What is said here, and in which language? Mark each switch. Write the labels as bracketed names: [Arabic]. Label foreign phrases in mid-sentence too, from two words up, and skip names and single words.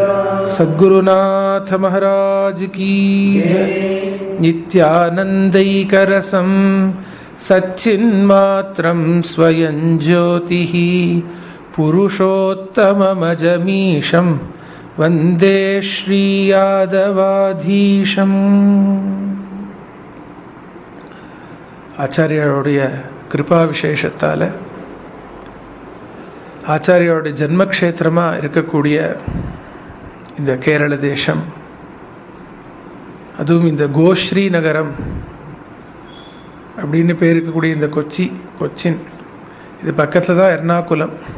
[Hindi] सद्गुरुनाथ महाराज की जय। [Sanskrit] नित्यानन्दैकरसं सच्चिन्मात्रं स्वयं ज्योतिः पुरुषोत्तममजमीशं वन्दे श्रीयादवाधीशम्। [Tamil] ஆச்சாரியோடைய கிருபா விசேஷத்தால் ஆச்சாரியோட ஜன்மக்ஷேத்திரமாக இருக்கக்கூடிய இந்த கேரள தேசம், அதுவும் இந்த கோஸ்ரீ நகரம் அப்படின்னு பேர் இருக்கக்கூடிய இந்த கொச்சின், இது பக்கத்தில் தான் எர்ணாகுளம்.